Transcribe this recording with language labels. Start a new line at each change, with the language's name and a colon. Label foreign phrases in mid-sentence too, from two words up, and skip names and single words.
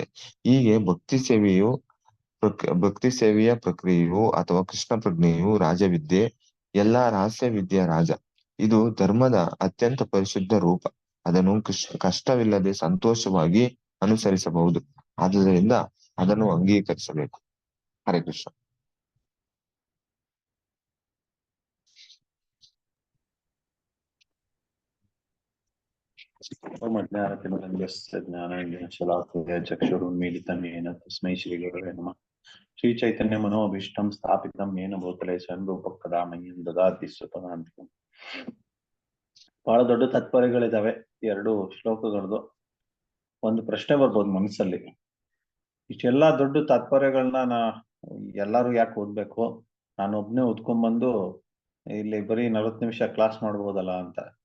Kannada: ಹೀಗೆ ಭಕ್ತಿ ಸೇವೆಯ ಪ್ರಕ್ರಿಯೆಯು ಅಥವಾ ಕೃಷ್ಣ ಪ್ರಜ್ಞೆಯು ರಾಜವಿದ್ಯೆ, ಎಲ್ಲಾ ರಹಸ್ಯ ವಿದ್ಯೆಯ ರಾಜ. ಇದು ಧರ್ಮದ ಅತ್ಯಂತ ಪರಿಶುದ್ಧ ರೂಪ. ಅದನ್ನು ಕಷ್ಟವಿಲ್ಲದೆ ಸಂತೋಷವಾಗಿ ಅನುಸರಿಸಬಹುದು. ಆದುದರಿಂದ ಅದನ್ನು ಅಂಗೀಕರಿಸಬೇಕು.
Sanskrit: ಹರೇ ಕೃಷ್ಣ. ಚಕ್ಷುರುನ್ಮೀಲಿತಂ ಯೇನ ತಸ್ಮೈ ಶ್ರೀ ಗುರವೇ ನಮಃ. ಶ್ರೀ ಚೈತನ್ಯ ಮನೋಭೀಷ್ಟಂ ಸ್ಥಾಪಿತಂ ಯೇನ ಭೂತಲೆ ಸ್ವಯಂ ರೂಪ ಕದಾ ಮಹ್ಯಂ ದದಾತಿ ಸ್ವಪದಾಂತಿಕಂ.
Kannada: ಬಹಳ ದೊಡ್ಡ ತಾತ್ಪರ್ಯಗಳಿದಾವೆ ಎರಡು ಶ್ಲೋಕಗಳದು. ಒಂದು ಪ್ರಶ್ನೆ ಬರ್ಬೋದು ಮನಸ್ಸಲ್ಲಿ, ಇಷ್ಟೆಲ್ಲಾ ದೊಡ್ಡ ತಾತ್ಪರ್ಯಗಳನ್ನ ಎಲ್ಲಾರು ಯಾಕೆ ಓದ್ಬೇಕು, ನಾನು ಒಬ್ನೇ ಓದ್ಕೊಂಡ್ಬಂದು ಇಲ್ಲಿ ಬರೀ 40 ನಿಮಿಷ ಕ್ಲಾಸ್ ಮಾಡ್ಬೋದಲ್ಲ ಅಂತ.